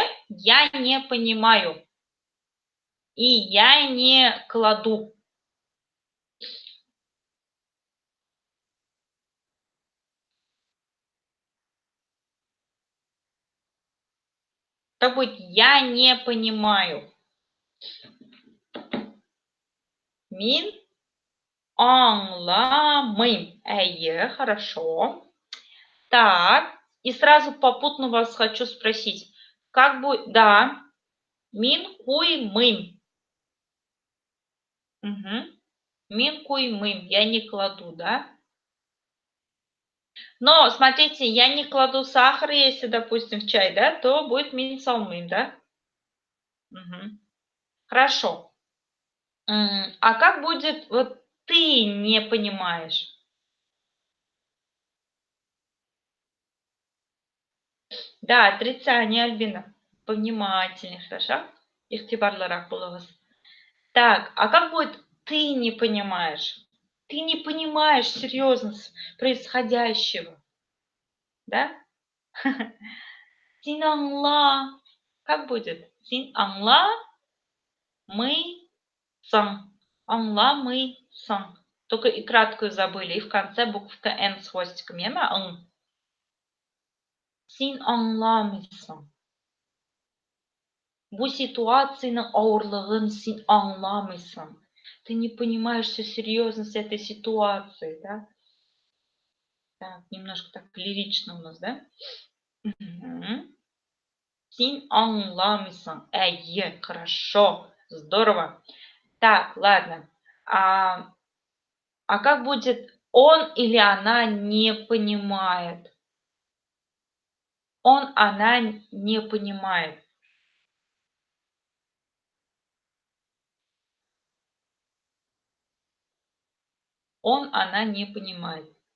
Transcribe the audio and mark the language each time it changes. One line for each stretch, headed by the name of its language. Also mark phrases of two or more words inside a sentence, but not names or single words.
Russian: Я не понимаю. И я не кладу. Так будет, я не понимаю.
Tatar: Мин аңламым. Әйе,
Russian: хорошо. Так, и сразу попутно вас хочу спросить. Как будет,
Tatar: да, мин куймым. Угу. Мин куймым,
Russian: я не кладу, да? Но, смотрите, я не кладу сахар, если, допустим, в чай, да, то будет
Tatar: мин салмым,
Russian: да? Угу. Хорошо. А как будет, вот ты не понимаешь? Да, отрицание, Альбина. Повнимательнее, хорошо?
Tatar: Ихтибарларак булыгыз.
Russian: Так, а как будет ты не понимаешь? Ты не понимаешь серьезность происходящего, да?
Tatar: Син аңла.
Russian: Как будет?
Tatar: Син аңла, мы сам. Аңла, мы сам.
Russian: Только и краткую забыли. И в конце буковка Н с хвостиком. Яма ың.
Tatar: Син аңламыйсың. Бу ситуацияның ауырлығын син аңламыйсың.
Russian: Ты не понимаешь всю серьезность этой ситуации, да? Так, немножко так лирично у нас, да?
Tatar: Син аңламыйсың. Әйе,
Russian: хорошо, здорово. Так, ладно. А как будет он или она не понимает? Он, она не понимает. Он, она не понимает.